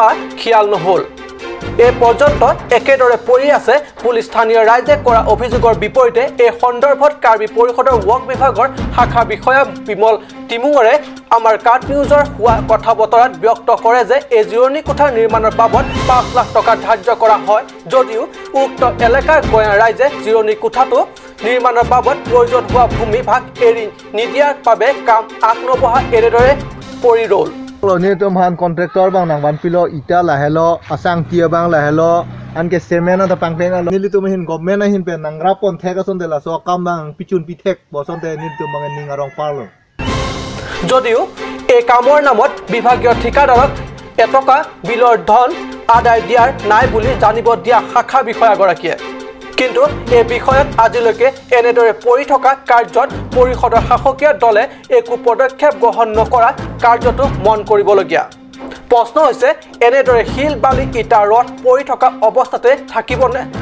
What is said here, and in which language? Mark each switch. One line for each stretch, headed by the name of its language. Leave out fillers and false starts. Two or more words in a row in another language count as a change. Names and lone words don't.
Assamese: খিয়াল নহল এই পৰ্যন্ত একেদৰে পৰি আছে পুলিচ স্থানীয় ৰাইজে কৰা অভিযোগৰ বিপৰীতে এই সন্দৰ্ভত কাৰ্বি পৰিষদৰ ৱৰ্ক বিভাগৰ শাখা বিষয়া বিমল টিমুঙৰে আমাৰ কাট নিউজৰ হোৱা কথা বতৰাত ব্যক্ত কৰে যে এই জিৰণি কোঠাৰ নিৰ্মাণৰ বাবদ 5 লাখ টকা ধাৰ্য কৰা হয় যদিও উক্ত এলেকাৰ গঞা ৰাইজে জিৰণি কোঠাটো নিৰ্মাণৰ বাবদ প্ৰয়োজন হোৱা ভূমি ভাগ এৰি নিদিয়াৰ বাবে কাম আগনবঢ়া এনেদৰে পৰি ৰ'ল
Karbi: Ini tu mahan kontraktor bang nang banpilo ita lahelo asang tia bang lahelo anke semen atau pangpeng alo nili tu mahin government ahin pen nang rapon thek ason dela so kam bang pichun pithek boson te nili tu bang ningarong parlo
Assamese: যদিও এই কামৰ নামত বিভাগীয় ঠিকাদাৰক এটকা বিলৰ ধন আদায় দিয়াৰ নাই বুলি জানিব দিয়া শাখা বিষয়াগৰাকীয়ে কিন্তু এই বিষয়ত আজিলৈকে এনেদৰে পৰি থকা কাৰ্যত পৰিষদৰ শাসকীয় দলে একো পদক্ষেপ গ্ৰহণ নকৰা কাৰ্যটো মন কৰিবলগীয়া প্ৰশ্ন হৈছে এনেদৰে শিল বালি ইটা ৰড পৰি থকা অৱস্থাতে থাকিবনে